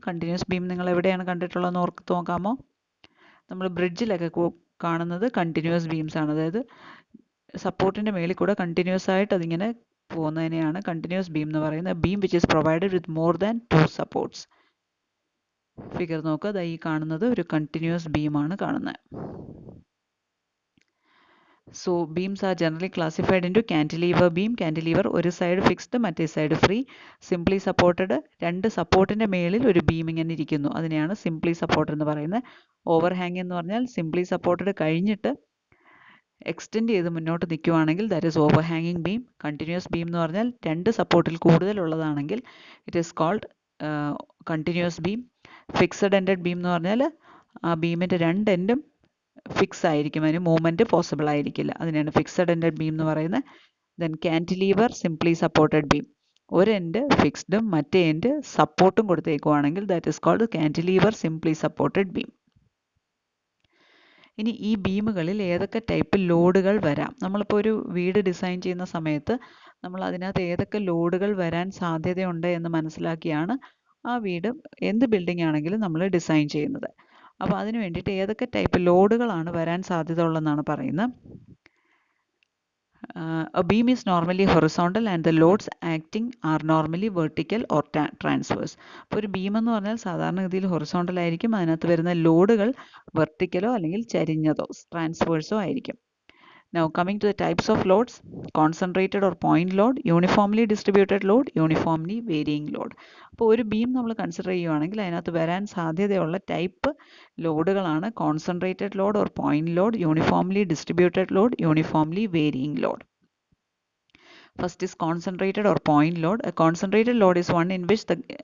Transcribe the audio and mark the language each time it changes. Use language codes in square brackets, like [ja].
[ml] Continuous beam നിങ്ങൾ എവിടെയാണ് കണ്ടിട്ടുള്ളതെന്ന് ഓർത്ത് നോക്കാമോ? നമ്മൾ ബ്രിഡ്ജിലൊക്കെ കാണുന്നത് കണ്ടിന്യൂസ് ബീംസ് ആണ്. അതായത് സപ്പോർട്ടിൻ്റെ മേളിൽ കൂടെ കണ്ടിന്യൂസ് ആയിട്ട് അതിങ്ങനെ പോകുന്നതിനെയാണ് കണ്ടിന്യൂസ് ബീം എന്ന് പറയുന്നത്. [en] Beam which is provided with more than 2 supports. [ml] Figure നോക്കുക, ഈ കാണുന്നത് ഒരു കണ്ടിന്യൂസ് ബീമാണ് കാണുന്നത്. [en] So beams are generally classified into cantilever beam. [ml] Cantilever ഒരു സൈഡ് ഫിക്സ്ഡ് മറ്റേ സൈഡ് ഫ്രീ. സിംപ്ലി സപ്പോർട്ടഡ്, രണ്ട് സപ്പോർട്ടിൻ്റെ മേളിൽ ഒരു ബീം ഇങ്ങനെ ഇരിക്കുന്നു, അതിനെയാണ് സിംപ്ലി സപ്പോർട്ട് എന്ന് പറയുന്നത്. ഓവർഹാങ് എന്ന് പറഞ്ഞാൽ സിംപ്ലി സപ്പോർട്ടഡ് കഴിഞ്ഞിട്ട് എക്സ്റ്റെൻഡ് ചെയ്ത് മുന്നോട്ട് നിൽക്കുവാണെങ്കിൽ [en] That is ഓവർഹാങ്ങിങ് beam. [ml] Continuous beam എന്ന് പറഞ്ഞാൽ രണ്ട് സപ്പോർട്ടിൽ കൂടുതലുള്ളതാണെങ്കിൽ [en] It is called continuous beam. [ml] Fixed ended beam എന്ന് പറഞ്ഞാൽ ആ ബീമിൻ്റെ രണ്ട് എൻഡും ഫിക്സ് ആയിരിക്കും, അതിന് മൂവ്മെൻറ്റ് പോസിബിൾ ആയിരിക്കില്ല, അതിനാണ് ഫിക്സഡ് എൻഡഡ് ബീം എന്ന് പറയുന്നത്. ദെൻ കാന്റിലീവർ സിംപ്ലി സപ്പോർട്ടഡ് ബീം, ഒരു എൻഡ് ഫിക്സ്ഡും മറ്റേ എൻഡ് സപ്പോർട്ടും കൊടുത്തേക്കുവാണെങ്കിൽ [en] That is called cantilever simply supported beam. [ml] ഇനി ഈ ബീമുകളിൽ ഏതൊക്കെ ടൈപ്പ് ലോഡുകൾ വരാം? നമ്മളിപ്പോൾ ഒരു വീട് ഡിസൈൻ ചെയ്യുന്ന സമയത്ത് നമ്മൾ അതിനകത്ത് ഏതൊക്കെ ലോഡുകൾ വരാൻ സാധ്യതയുണ്ട് എന്ന് മനസ്സിലാക്കിയാണ് ആ വീട്, എന്ത് ബിൽഡിംഗ് ആണെങ്കിലും നമ്മൾ ഡിസൈൻ ചെയ്യുന്നത്. അപ്പോൾ അതിന് വേണ്ടിയിട്ട് ഏതൊക്കെ ടൈപ്പ് ലോഡുകളാണ് വരാൻ സാധ്യത ഉള്ളതെന്നാണ് പറയുന്നത്. [en] A beam is normally horizontal and the loads acting are normally vertical or transverse. [ml] അപ്പോൾ ഒരു ബീം എന്ന് പറഞ്ഞാൽ സാധാരണഗതിയിൽ ഹൊറിസോണ്ടൽ ആയിരിക്കും, അതിനകത്ത് വരുന്ന ലോഡുകൾ വെർട്ടിക്കലോ അല്ലെങ്കിൽ ചരിഞ്ഞതോ ട്രാൻസ്വേഴ്സോ ആയിരിക്കും. [en] Now coming to the types of loads: concentrated or point load, uniformly distributed load, uniformly varying load. [ml] അപ്പോൾ ഒരു ബീം നമ്മൾ കൺസിഡർ ചെയ്യുവാണെങ്കിൽ അതിനകത്ത് വരാൻ സാധ്യതയുള്ള type ലോഡുകളാണ് concentrated load or point load, uniformly distributed load, uniformly varying load. [en] First is concentrated or point load. A concentrated load is one in which the